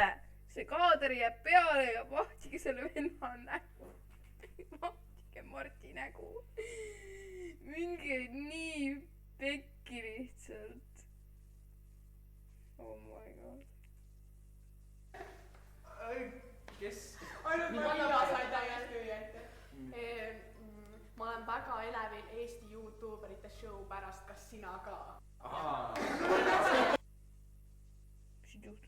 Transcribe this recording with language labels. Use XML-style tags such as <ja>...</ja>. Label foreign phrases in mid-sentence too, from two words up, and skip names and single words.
<et>See kaader jääb peale ja vahtige selle venna nägu. Vahtige Marti nägu. minge nii pekki lihtsalt.</et> <en>Oh my god.</en> <et>kes? ainult Ma ma olen mina väga sain täiesti täiesti õieti. Ma olen väga elevil Eesti Youtuberite show pärast, kas sina ka? mis siin juhtus?</et>